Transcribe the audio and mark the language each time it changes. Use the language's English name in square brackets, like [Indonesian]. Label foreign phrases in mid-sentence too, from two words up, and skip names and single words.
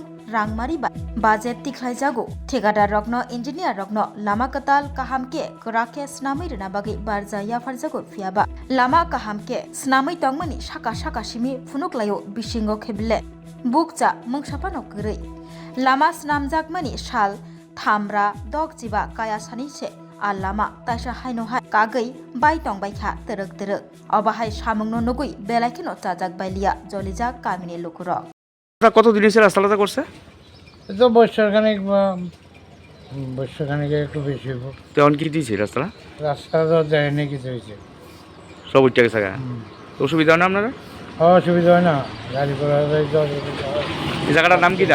[Kok Borok] Rangmari Budget Tiklaijago Tegada Rokno Engineer Rokno Lama Katal Kahamke Kurake Snami Rina Bagai Barza Yafarjago Fiaba Lama Kahamke Snami Tongmani Shaka Shimi Funuklayo Bishingo Kebile Bukja Mungshapano Guri Lama Snamjak Mani Shal Thamra Dog Jiba Kaya Saniche Alama Tasha Haino Hai Kagai Baitong Baikha Teruk Obahai Shamung no Nugui Belakino Tajak Bailia Jolija Kamine Lukuro [Bangla] কত দিন এসে রাস্তাটা করছে তো বর্ষাখানিক একটু বেশি হইব তেমন কি দিয়েছে রাস্তাটা রাস্তা তো যায়নি কিছু হয়েছে সব উঠে গেছে অসুবিধা হয় না আপনারা অসুবিধা হয় না গাড়ি ঘোড়া এই জায়গাটার নাম কি দা